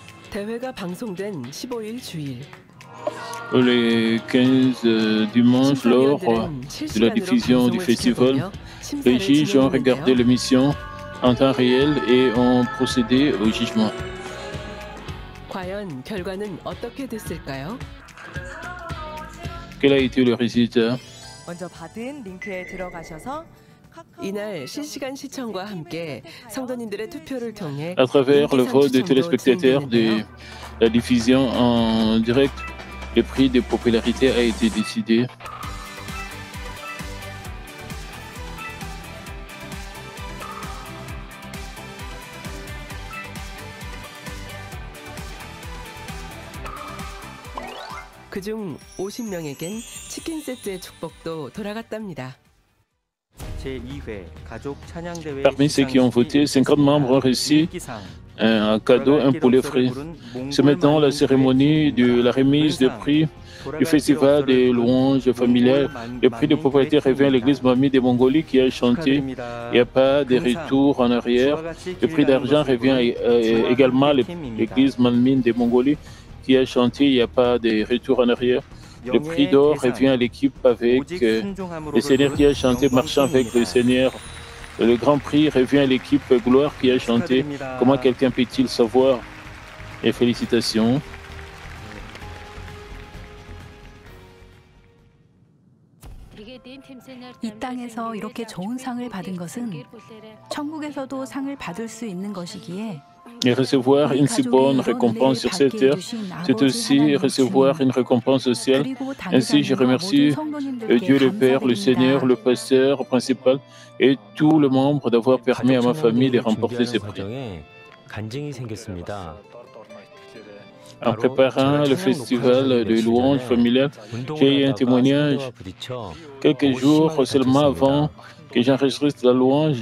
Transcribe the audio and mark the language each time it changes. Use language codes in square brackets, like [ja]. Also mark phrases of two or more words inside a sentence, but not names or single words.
[ko] 대회가 방송된 15일 주일. [fr] Les 15 dimanches, lors de la diffusion du festival, les juges ont regardé l'émission en temps réel et ont procédé au jugement. [ko] 과연 결과는 어떻게 됐을까요? [fr] Quel a été le résultat? [ko] 먼저 받은 링크에 들어가셔서 이날 실시간 시청과 함께 성도님들의 투표를 통해 [fr] À travers le vote des téléspectateurs de la diffusion en direct, le prix de popularité a été décidé. [ko] 그중 50명에겐 치킨 세트의 축복도 돌아갔답니다. [fr] Parmi ceux qui ont voté, 50 membres ont reçu un cadeau, un poulet frit. C'est maintenant la cérémonie de la remise des prix du festival des louanges familiales. Le prix de popularité revient à l'église Mamie de Mongolie qui a chanté « Il n'y a pas de retour en arrière ». Le prix d'argent revient également à l'église Mamie de Mongolie qui a chanté « Il n'y a pas de retour en arrière ». Le prix d'or revient à l'équipe avec le Seigneur qui a chanté « Marchant avec le Seigneur ». Le grand prix revient à l'équipe Gloire qui a chanté « Comment quelqu'un peut-il savoir ?» Et félicitations. [ko] 이 땅에서 이렇게 좋은 상을 받은 것은 천국에서도 상을 받을 수 있는 것이기에 [fr] Et recevoir une si bonne récompense sur cette terre, c'est aussi recevoir une récompense au ciel. Ainsi, je remercie Dieu le Père, le Seigneur, le pasteur principal et tout le membre d'avoir permis à ma famille de remporter ces prix. En préparant le festival de louanges familiales, j'ai eu un témoignage quelques jours seulement avant que j'enregistre la louange.